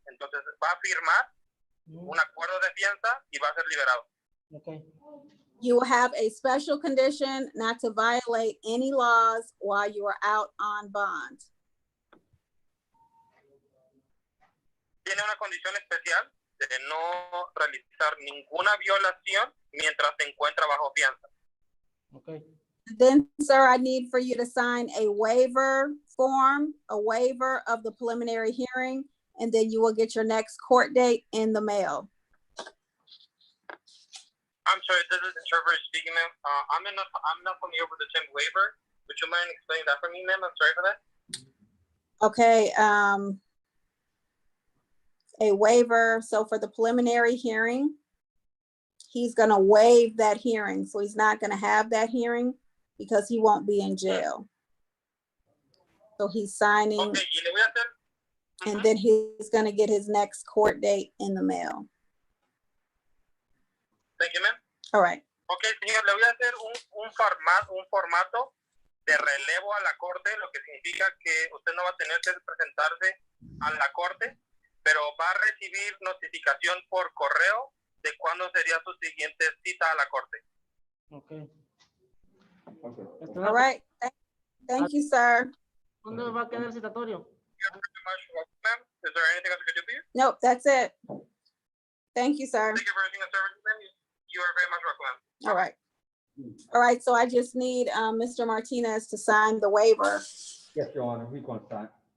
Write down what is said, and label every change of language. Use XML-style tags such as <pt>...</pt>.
<es>Entonces va a firmar un acuerdo de fianza y va a ser liberado.</es> <en>Okay. You will have a special condition not to violate any laws while you are out on bond. Tiene una condición especial de no realizar ninguna violación mientras se encuentra bajo fianza. Okay. Then, sir, I need for you to sign a waiver form, a waiver of the preliminary hearing, and then you will get your next court date in the mail. I'm sorry, this is the interpreter speaking, ma'am. I'm not familiar with the term waiver. Would you mind explaining that for me, ma'am? I'm sorry for that. Okay, a waiver, so for the preliminary hearing, he's gonna waive that hearing, so he's not gonna have that hearing because he won't be in jail. So he's signing,</en> <es>Okay, y le voy a hacer...</es> <en>and then he's gonna get his next court date in the mail. Thank you, ma'am. All right.</en> <es>Okay, señor, le voy a hacer un formato de relevo a la corte, lo que significa que usted no va a tener que presentarse a la corte, pero va a recibir notificación por correo de cuándo sería su siguiente cita a la corte.</es> <en>Okay. All right. Thank you, sir.</en> <es>¿Dónde va a quedar el citatorio?</es> <en>Ma'am, is there anything else I could do for you? Nope, that's it. Thank you, sir. Thank you for everything and services, ma'am. You are very much welcome. All right. All right, so I just need Mr. Martinez to sign the waiver. Yes, Your Honor, we're going to sign.</en>